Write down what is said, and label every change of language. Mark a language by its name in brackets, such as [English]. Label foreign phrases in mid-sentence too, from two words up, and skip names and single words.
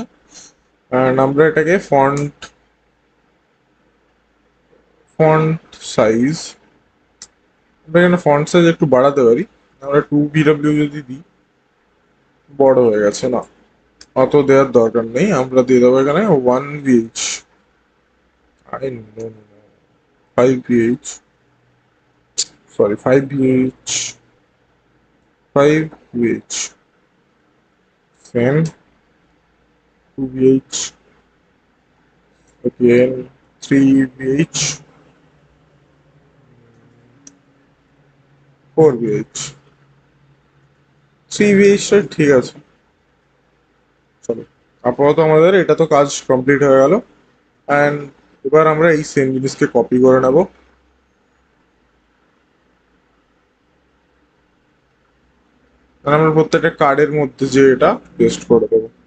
[Bangla] অ্যান্ড আমরা এটাকে ফন্ট ফন্ট সাইজ, আমরা এখানে ফন্ট সাইজ একটু বাড়াতে পারি। আমরা 2 VW যদি দিই, বড় হয়ে গেছে না। অত দেওয়ার দরকার নেই, আমরা দিয়ে দেবো এখানে 1 VH, [English] I know [Bangla] 5 VH, সরি 5 VH, 5 VH, সেম 2 VH, again 3 VH, 4 VH, 3 VH ঠিক আছে। চলো, আপাতত আমাদের এটা তো কাজ কমপ্লিট হয়ে গেল। অ্যান্ড এবার আমরা এই সেম জিনিসকে কপি করে নেব। আমরা প্রত্যেকটা কার্ডের মধ্যে যে এটা পেস্ট করে দেবো।